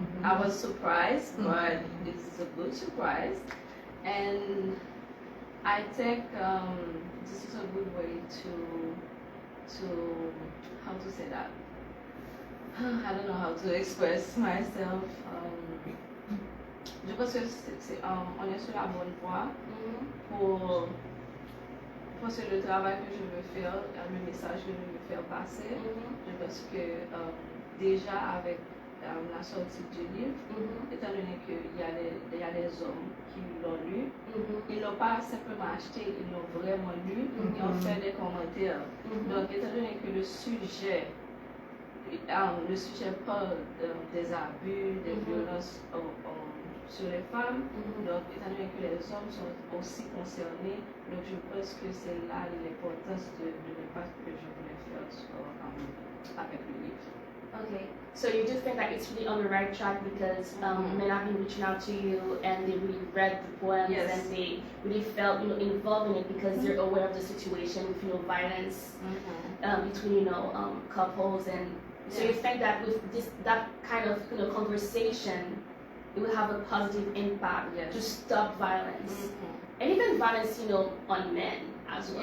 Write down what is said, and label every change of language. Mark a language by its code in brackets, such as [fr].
[en] I was surprised, but it's a good surprise, and I think this is a good way to how to say that. I don't know how to express myself. [fr] Je pense que on est sur la bonne voie pour parce que le travail que je veux faire, le message que je veux faire passer. Je pense que déjà avec la sortie du livre, étant donné qu'il y a des hommes qui l'ont lu, ils n'ont pas simplement acheté, ils l'ont vraiment lu et ont fait des commentaires. Donc, étant donné que le sujet parle des abus, des violences sur les femmes, donc étant donné que les hommes sont aussi concernés, donc je pense que c'est là l'importance de l'impact que je voulais faire avec le livre. [en] Okay, so you do think that it's really on the right track because men have been reaching out to you and they really read the poems Yes. and they really felt involved in it because they're aware of the situation with violence between couples, and so you think that with that kind of conversation it will have a positive impact to stop violence and even violence on men as well.